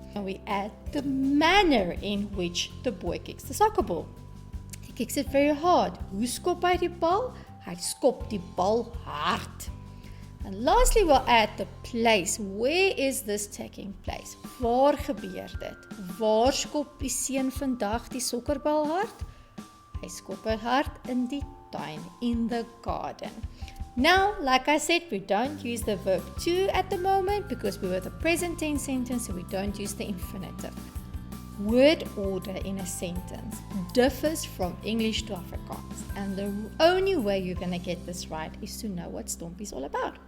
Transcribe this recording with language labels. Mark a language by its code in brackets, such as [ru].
[en] And we add the manner in which the boy kicks the soccer ball. He kicks it very hard. [af] Hoe skop hy die bal? Hy skop die bal hard. [en] And lastly, we'll add the place. Where is this taking place? [af] Waar gebeur dit? Waar skop die seun vandag die sokkerbal hard? Hy skop dit hard in die tuin, [en] in the garden. Now, like I said, we don't use the verb to at the moment because we were the present tense sentence, so we don't use the infinitive. Word order in a sentence differs from English to Afrikaans, and the only way you're going to get this right is to know what STOMPI is all about.